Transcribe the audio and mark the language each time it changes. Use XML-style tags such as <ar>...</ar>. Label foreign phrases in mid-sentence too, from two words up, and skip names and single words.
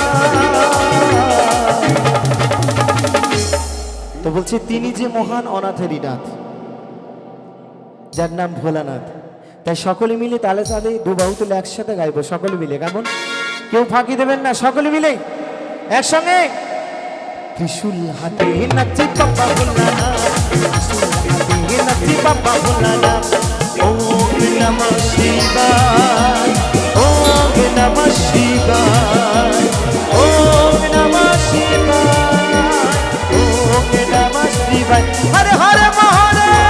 <bn>তো বলছে তিনি যে মহান অনাথেরি নাথ যার নাম ভোলানাথ তাই সকলে মিলে তালে তালে দুবাহু তুলে একসাথে গাইবো সকলে মিলে কেমন কেউ ফাঁকি দেবেন না সকলে মিলে একসঙ্গে ত্রিশূল হাতে নাচি বাবা ভোলানাথ ত্রিশূল হাতে নাচি বাবা ভোলানাথ</bn> <sa>ওম নমঃ শিবায় ওম নমঃ শিবায় ওম নমঃ শিবায় ওম নমঃ শিবায় হরে হরে মহরে</sa>